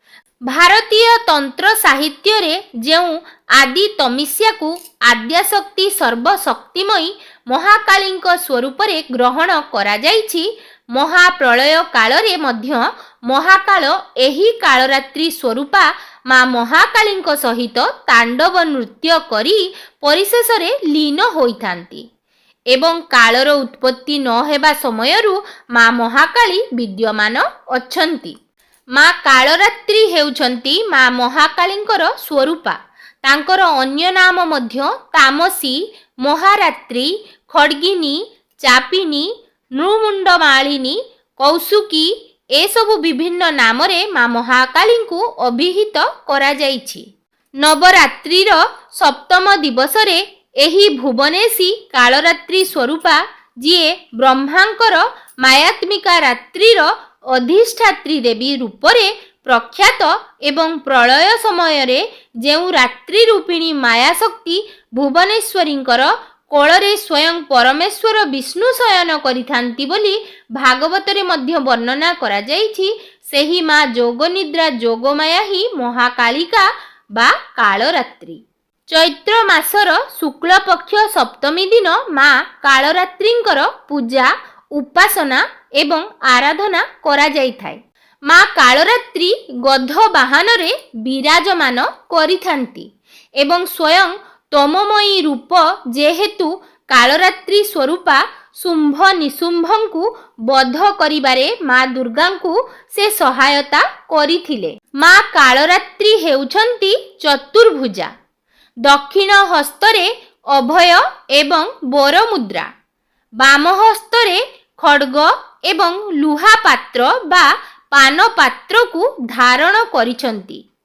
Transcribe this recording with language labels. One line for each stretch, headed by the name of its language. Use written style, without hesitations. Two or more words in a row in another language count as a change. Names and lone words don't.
Odia: ଭାରତୀୟ ତନ୍ତ୍ର ସାହିତ୍ୟ ରେ ଯେଉଁ ଆଦି ତମିସ୍ୟା କୋ ଆଦ୍ୟାଶକ୍ତି ସର୍ବଶକ୍ତିମୟୀ ମହାକାଳୀଙ୍କ ସ୍ୱରୂପ ରେ ଗ୍ରହଣ କରା ଯାଇଛି। ମହାପ୍ରଳୟ କାଳ ରେ ମଧ୍ୟ ମହାକାଳ ଏହି କାଳରାତ୍ରି ସ୍ୱରୂପା ମାଁ ମହାକାଳୀଙ୍କ ସହିତ ତାଣ୍ଡବ ନୃତ୍ୟ କରି ପରିଶେଷ ରେ ଲୀନ ହୋଇଥାନ୍ତି ଏବଂ କାଳର ଉତ୍ପତ୍ତି ନ ହେବା ସମୟରୁ ମାଁ ମହାକାଳୀ ବିଦ୍ୟମାନ ଅଛନ୍ତି। ମାଁ କାଳରାତ୍ରି ହେଉଛନ୍ତି ମାଁ ମହାକାଳୀଙ୍କର ସ୍ୱରୂପା। ତାଙ୍କର ଅନ୍ୟ ନାମ ମଧ୍ୟ ତାମସୀ ମହାରାତ୍ରି ଖଡ୍ଗିନୀ ଚାପିନୀ ନୃମୁଣ୍ଡମାଳିନୀ କୌସୁକୀ ଏ ସବୁ ବିଭିନ୍ନ ନାମ ରେ ମାଁ ମହାକାଳୀ କୋ ଅଭିହିତ କରା ଯାଇଛି। ନବରାତ୍ରିର ସପ୍ତମ ଦିବସ ରେ ଏହି ଭୁବନେଶୀ କାଳରାତ୍ରି ସ୍ୱରୂପା ଯିଏ ବ୍ରହ୍ମାଙ୍କର ମାୟାତ୍ମିକା ରାତ୍ରିର ଅଧିଷ୍ଠାତ୍ରୀ ଦେବୀ ରୂପରେ ପ୍ରଖ୍ୟାତ ଏବଂ ପ୍ରଳୟ ସମୟ ରେ ଯେଉଁ ରାତ୍ରି ରୂପିଣୀ ମାୟା ଶକ୍ତି ଭୁବନେଶ୍ୱରୀଙ୍କର କୋଳରେ ସ୍ୱୟଂ ପରମେଶ୍ୱର ବିଷ୍ଣୁ ଶୟନ କରିଥାନ୍ତି ବୋଲି ଭାଗବତରେ ମଧ୍ୟ ବର୍ଣ୍ଣନା କରା ଯାଇଛି। ସେହି ମାଁ ଯୋଗନିଦ୍ରା ଯୋଗମାୟା ହିଁ ମହାକାଳିକା ବା କାଳରାତ୍ରି। ଚୈତ୍ର ମାସର ଶୁକ୍ଳ ପକ୍ଷ ସପ୍ତମୀ ଦିନ ମାଁ କାଳରାତ୍ରିଙ୍କର ପୂଜା ଉପାସନା ଏବଂ ଆରାଧନା କରା ଯାଇ ଥାଏ। ମାଁ କାଳରାତ୍ରି ଗଧ ବାହନ ରେ ବିରାଜମାନ କରିଥାନ୍ତି ଏବଂ ସ୍ୱୟଂ ତମୋମୟୀ ରୂପ ଯେହେତୁ କାଳରାତ୍ରି ସ୍ୱରୂପା ଶୁମ୍ଭ ନିଶୁମ୍ଭଙ୍କୁ ବଧ କରିବାରେ ମାଁ ଦୁର୍ଗାଙ୍କୁ ସେ ସହାୟତା କରିଥିଲେ। ମାଁ କାଳରାତ୍ରି ହେଉଛନ୍ତି ଚତୁର୍ଭୁଜା। ଦକ୍ଷିଣ ହସ୍ତରେ ଅଭୟ ଏବଂ ବର ମୁଦ୍ରା, ବାମ ହସ୍ତରେ ଖଡ୍ଗ ଏବଂ ଲୁହା ପାତ୍ର ବା ପାନ ପାତ୍ର କୋ ଧାରଣ କରିଛନ୍ତି।